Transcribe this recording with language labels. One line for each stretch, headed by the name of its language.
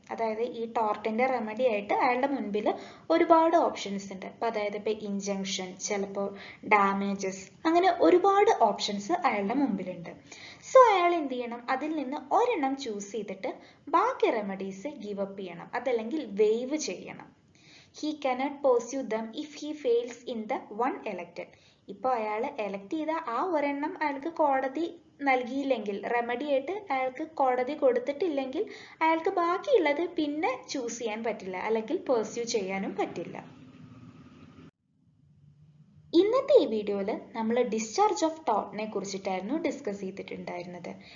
Malayalam: അതായത് ഈ ടോർട്ടിന്റെ റെമഡി ആയിട്ട് അയാളുടെ മുൻപിൽ ഒരുപാട് ഓപ്ഷൻസ് ഉണ്ട്. അപ്പം അതായത് ഇപ്പം ഇൻജങ്ഷൻ, ചിലപ്പോൾ ഡാമേജസ്, അങ്ങനെ ഒരുപാട് ഓപ്ഷൻസ് അയാളുടെ മുമ്പിലുണ്ട്. സോ അയാൾ എന്ത് ചെയ്യണം, അതിൽ നിന്ന് ഒരെണ്ണം ചൂസ് ചെയ്തിട്ട് ബാക്കി റെമഡീസ് ഗിവ് അപ്പ് ചെയ്യണം, അതല്ലെങ്കിൽ വെയ്വ് ചെയ്യണം.
English: He cannot pursue them if he fails in the one elected.
Malayalam: ഇപ്പോൾ അയാൾ എലക്ട് ചെയ്ത ആ ഒരെണ്ണം അയാൾക്ക് കോടതി നൽകിയില്ലെങ്കിൽ, റെമഡി ആയിട്ട് അയാൾക്ക് കോടതി കൊടുത്തിട്ടില്ലെങ്കിൽ അയാൾക്ക് ബാക്കിയുള്ളത് പിന്നെ ചൂസ് ചെയ്യാൻ പറ്റില്ല, അല്ലെങ്കിൽ പെർസ്യൂ ചെയ്യാനും പറ്റില്ല. ഇന്നത്തെ ഈ വീഡിയോയിൽ നമ്മൾ ഡിസ്ചാർജ് ഓഫ് ടോർട്ടിനെ കുറിച്ചിട്ടായിരുന്നു ഡിസ്കസ് ചെയ്തിട്ടുണ്ടായിരുന്നത്.